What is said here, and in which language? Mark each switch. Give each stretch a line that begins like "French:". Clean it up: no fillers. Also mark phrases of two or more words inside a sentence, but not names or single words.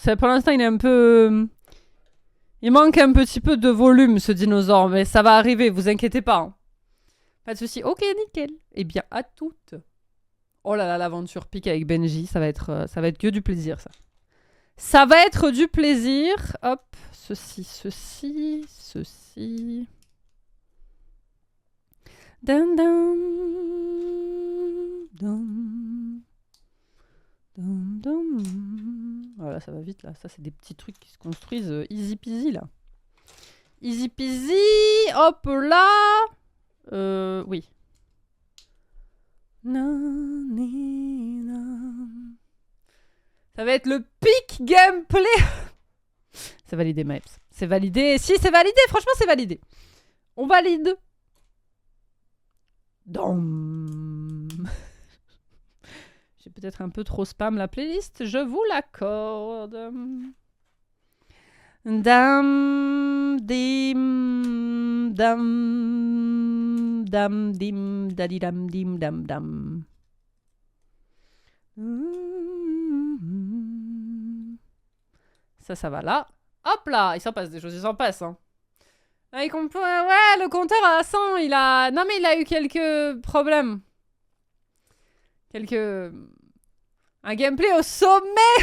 French: Pour l'instant, il est un peu... Il manque un petit peu de volume, ce dinosaure, mais ça va arriver, vous inquiétez pas. Hein. Pas de soucis. Ok, nickel. Eh bien, à toutes. Oh là là, l'aventure pique avec Benji, ça va être que du plaisir, ça. Ça va être du plaisir. Hop, ceci. Dun, dun, dun. Dum, dum. Voilà, ça va vite là. Ça, c'est des petits trucs qui se construisent
English: easy peasy
French: là.
English: Easy peasy.
French: Hop là. Oui. Ça va être le pic gameplay. C'est validé, Maps. C'est validé. Si, c'est validé. Franchement, c'est validé. On valide. Dom. J'ai peut-être un peu trop spam la playlist, je vous l'accorde. Dam, dim, dam, dam, dim, dadi, dam, dim, dam, dam. Ça va là. Hop là, il s'en passe des choses, il s'en passe. Hein. Ouais, le compteur à 100, il a... Non mais il a eu quelques problèmes. Un gameplay au sommet.